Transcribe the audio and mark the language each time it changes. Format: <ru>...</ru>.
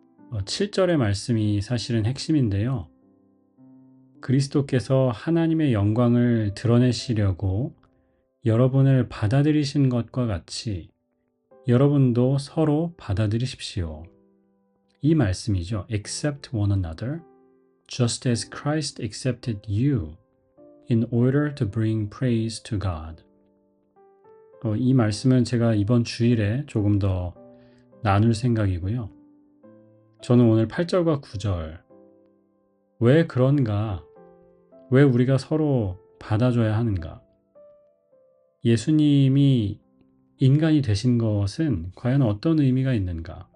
<ko>7절의 말씀이 사실은 핵심인데요. 그리스도께서 하나님의 영광을 드러내시려고 여러분을 받아들이신 것과 같이 여러분도 서로 받아들이십시오. 이 말씀이죠.</ko> <en>Accept one another, just as Christ accepted you, in order to bring praise to God.</en> <ko>이 말씀은 제가 이번 주일에 조금 더 나눌 생각이고요. 저는 오늘 8절과 9절, 왜 그런가? 왜 우리가 서로 받아줘야 하는가? 예수님이 인간이 되신 것은 과연 어떤 의미가 있는가?</ko>